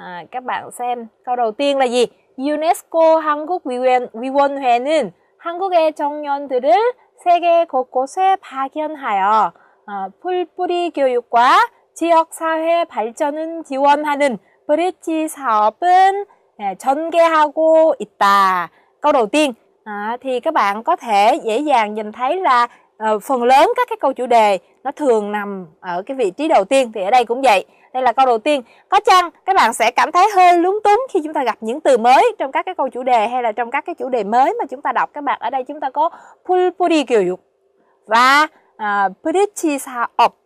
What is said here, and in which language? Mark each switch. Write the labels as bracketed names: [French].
[Vietnamese] Các bạn xem câu đầu tiên là gì? [Korean] UNESCO 한국위원회는 한국의 청년들을 세계 곳곳에 파견하여 풀뿌리 교육과 지역사회 발전을 지원하는 브릿지 사업은 전개하고 있다. [Vietnamese] Câu đầu tiên thì các bạn có thể dễ dàng nhìn thấy là phần lớn các cái câu chủ đề nó thường nằm ở cái vị trí đầu tiên, thì ở đây cũng vậy. Đây là câu đầu tiên. Có chăng các bạn sẽ cảm thấy hơi lúng túng khi chúng ta gặp những từ mới trong các cái câu chủ đề hay là trong các cái chủ đề mới mà chúng ta đọc các bạn. Ở đây chúng ta có 풀뿌리 교육 và 브릿지 사업.